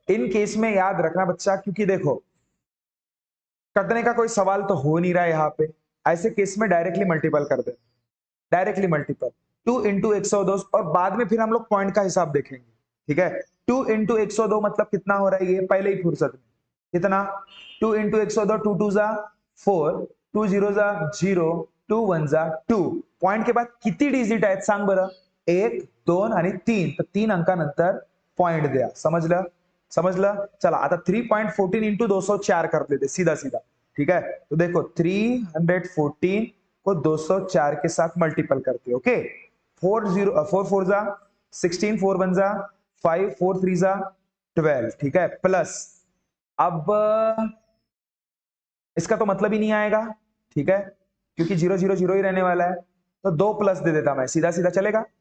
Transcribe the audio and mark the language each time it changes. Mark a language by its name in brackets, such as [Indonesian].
[Hindi] In case में याद रखना बच्चा, क्योंकि देखो कटने का कोई सवाल तो हो नहीं रहा है यहाँ पे, ऐसे केस में डायरेक्टली मल्टीपल कर दे, डायरेक्टली मल्टीपल 2 इंटू 102, और बाद में फिर हम लोग पॉइंट का हिसाब देखेंगे, ठीक है। 2 इंटू 102 मतलब कितना हो रहा है ये पहले ही फुर्सत में, कितना 2 इंटू 102, 2 2 जा 4, 2 0 जा 0, 2 1 जा 2। [Marathi] पॉइंट के बाद किती डिजिट आहेत सांग बरं, 1 2 आणि 3, तर 3 अंकानंतर पॉइंट द्या, समजलं समजलं। चला आता [Hindi] 3.14 इंटू 204 कर देते सीधा सीधा, ठीक है। तो देखो 314 को 204 के साथ मल्टीपल करते, ओके। 4 4 जा 16, 4 1 जा 5, 4 3 जा 12, ठीक है। प्लस अब इसका तो मतलब ही नहीं आएगा, ठीक है, क्योंकि 0 0 0 ही रहने वाला है, तो 2 प्लस दे देता मैं, सीधा सीधा चलेगा।